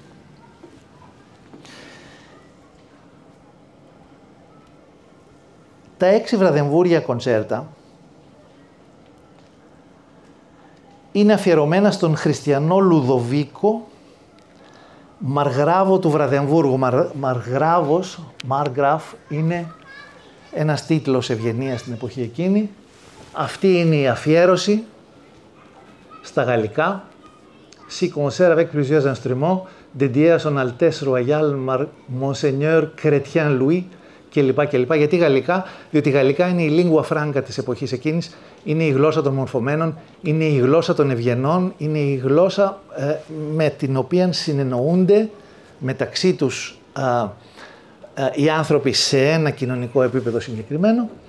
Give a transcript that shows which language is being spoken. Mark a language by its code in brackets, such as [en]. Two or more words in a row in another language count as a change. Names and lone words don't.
[el] Τα 6 βραδεμβούρια κοντσέρτα είναι αφιερωμένα στον χριστιανό Λουδοβίκο, Μαργράβο του Βραδεμβούργου. Μαργράφ είναι ένας τίτλος ευγενίας στην εποχή εκείνη. Αυτή είναι η αφιέρωση στα γαλλικά. [fr] Si concert avec plusieurs instruments, dédié à son Altesse Royale Monseigneur Chrétien Louis κλπ. [el] Γιατί γαλλικά? Διότι γαλλικά είναι η [la] lingua franca [el] της εποχής εκείνης, είναι η γλώσσα των μορφωμένων, είναι η γλώσσα των ευγενών, είναι η γλώσσα με την οποία συνεννοούνται μεταξύ τους οι άνθρωποι σε ένα κοινωνικό επίπεδο συγκεκριμένο.